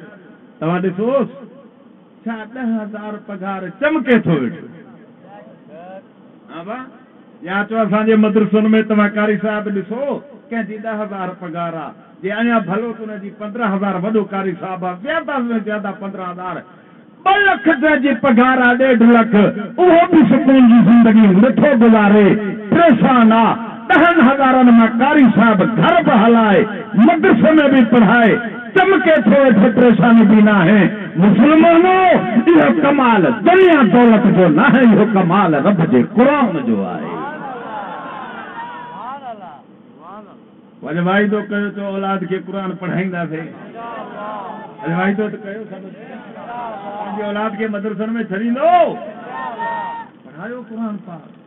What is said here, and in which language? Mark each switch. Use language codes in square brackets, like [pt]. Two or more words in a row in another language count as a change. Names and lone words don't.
[sd] तव्हां ॾिसोसि छा 10,000 पघार चमके थो वेठो। हा या चओ असांजे मदरसनि में तव्हां कारी साहब ॾिसो कंहिंजी 10,000 पघार आहे। जे अञा भलो त हुनजी 15,000 वॾो कारी साहब आहे, ज्यादा में ज्यादा 15,000। 2 लख जी पघार आहे, 1.5 लख, उहो बि सुकून जी ज़िंदगी नथो गुज़ारे, परेशान आहे। 10,000 में कारी साहब घर बि हलाए, [ur] مدرسے میں بھی پڑھائے, [sd] चमके थो वेठो, [ur] پریشانی بھی نہ ہے. [sd] मुसलमानों, इहो कमाल दुनिया दौलत जो ना है, इहो कमाल रब जे क़ुरान जो आहे। वॾे वाइदो कयो तो औलाद खे क़ुरान पढ़ाईंदासीं। अरे वाइदो तो कयो, पंहिंजी औलाद खे मदरसनि में छॾींदो, पढ़ायो क़ुरान पाक।